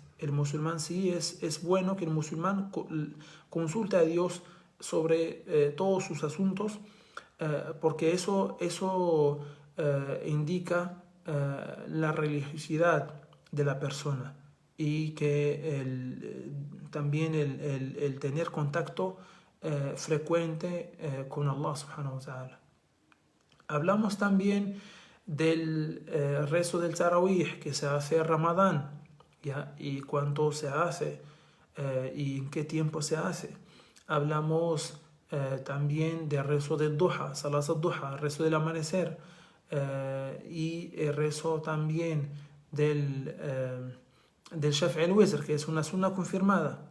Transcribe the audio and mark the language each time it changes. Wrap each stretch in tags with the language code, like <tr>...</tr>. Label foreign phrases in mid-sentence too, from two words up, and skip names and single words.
<es>El musulmán sí es bueno que el musulmán consulte a Dios sobre todos sus asuntos, porque eso indica la religiosidad de la persona, y que también el tener contacto frecuente con Allah</es> <ar>سبحانه وتعالى.</ar> <es>Hablamos también del rezo del Tarawih que se hace en Ramadán, ¿ya? Y cuánto se hace y en qué tiempo se hace. Hablamos también del rezo del Duha,</es> <ar>صلاة الضحى,</ar> <es>el rezo del amanecer, y el rezo también del</es> <ar>شفع الوتر,</ar> <es>que es una sunna confirmada.</es>